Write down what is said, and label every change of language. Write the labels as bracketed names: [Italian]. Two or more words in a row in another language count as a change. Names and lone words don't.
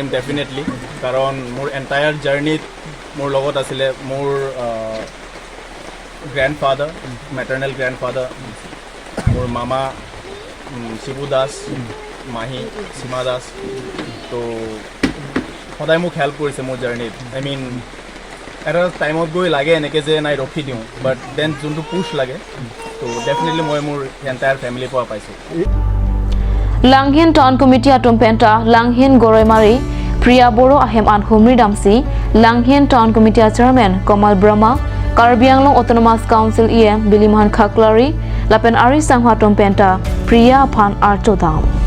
[Assamese] ডেফিনেটলি কাৰণ মোৰ [English] entire journey [Assamese] মোৰ লগত আছিলে মোৰ [English] grandfather maternal grandfather [Assamese] মোৰ মামা শিবু দাস মাহী সীমা দাস তো সদায় মোক হেল্প কৰিছে মোৰ জাৰ্ণিত [English] I mean [Assamese] এটা টাইমত গৈ লাগে এনেকৈ যে নাই ৰখি দিওঁ [English] but then [Assamese] যোনটো পুছ লাগে তো ডেফিনেটলি মই মোৰ [English] entire family [Assamese] পৰা পাইছোঁ [Karbi] Langhin Town Committee atum penta Langhin Goremari Priya Boro ahem an Humri Damsi, Langhen Town Committee Chairman Komal Brahma, Karbi Anglong Autonomous Council EM Biliman Khaklari, Lapen Ari Sanghwa Tompenta, Priya Phan Archodam.